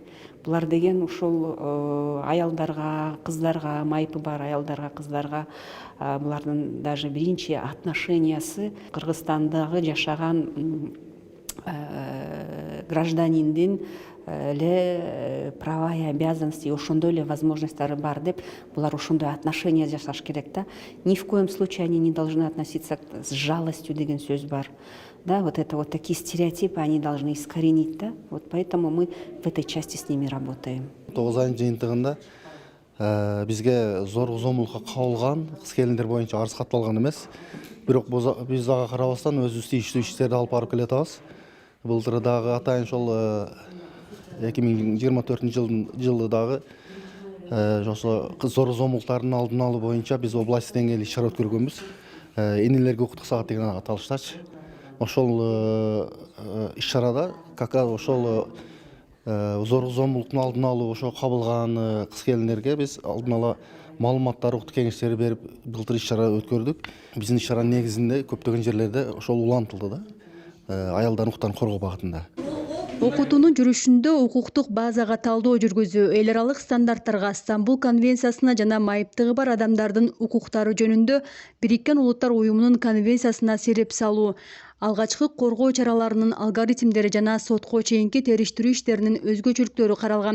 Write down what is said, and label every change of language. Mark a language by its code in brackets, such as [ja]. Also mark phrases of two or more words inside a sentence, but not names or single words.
[ky] Булар деген ушул аялдарга, кыздарга, майыпы бар аялдарга, кыздарга булардын даже биринчи отношениясы Кыргызстандагы жашаган гражданиндин эле [ru] права и обязанности, [ky] ошондой эле возможностьтары бар деп, булар ошондой отношения жасаш керек да. [ru] Ни в коем случае они не должны относиться с жалостью [ky] деген сөз бар. [ru] Да, вот это вот такие стереотипы они должны искоренить, да. Вот поэтому мы в этой части с ними работаем. [ky] 9 жыйынтыгында бизге зордук зомбулукка кабылган кыз келиндер боюнча арыз катталган эмес. Бирок биз ага карабастан өзүбүз тийиштүү иштерди алып барып келатабыз. Былтыр дагы атайын ошол 2024 жылы дагы ошо зордук зомбулуктардын алдын алуу боюнча биз область деңгээлде иш чара өткөргөнбүз. Энелерге укуктук саат деген аталыштачы. Ошол иш чарада [ru] как раз [ky] ошол зордук зомбулуктун алдын алуу, ошо кабылган кыз келиндерге биз алдын ала маалыматтар, уктук кеңештери берип былтыр иш чара өткөрдүк. Биздин иш чаранын негизинде көптөгөн жерлерде ошол улантылды да. Аялдардын укуктарын коргоо багытында. Окутуунун жүрүшүндө укуктук базага талдоо жүргүзүү, эл аралык стандарттарга, Стамбул конвенциясына жана майыптыгы бар адамдардын укуктары жөнүндө Бириккен Улуттар уюмунун конвенциясына сереп салуу, алгачкы коргоо чараларынын алгоритмдери жана сотко чейинки териштирүү иштеринин өзгөчөлүктөрү каралган.